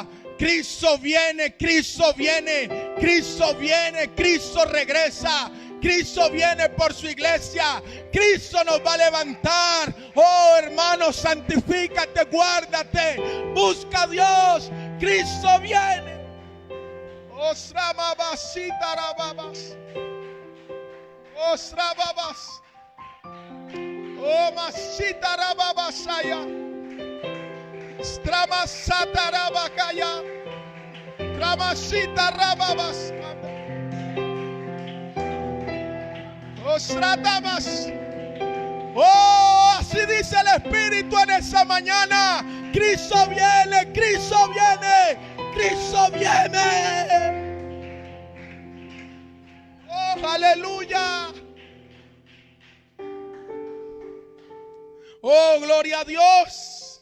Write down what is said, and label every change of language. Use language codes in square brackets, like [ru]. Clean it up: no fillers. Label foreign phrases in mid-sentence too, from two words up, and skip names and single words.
[es] Cristo viene, Cristo viene, Cristo viene, Cristo regresa. Cristo viene por su iglesia. Cristo nos va a levantar. Oh, hermano, santifícate, guárdate, busca a Dios. Cristo viene. Osra babasita rababas. Osra babas. Oh, masita rababasaya. Stramasata rabakaya. Tramasita rababas. Osratamas. Oh, así dice el Espíritu en esa mañana. Cristo viene, Cristo viene, Cristo viene. Oh, aleluya. Oh, gloria a Dios.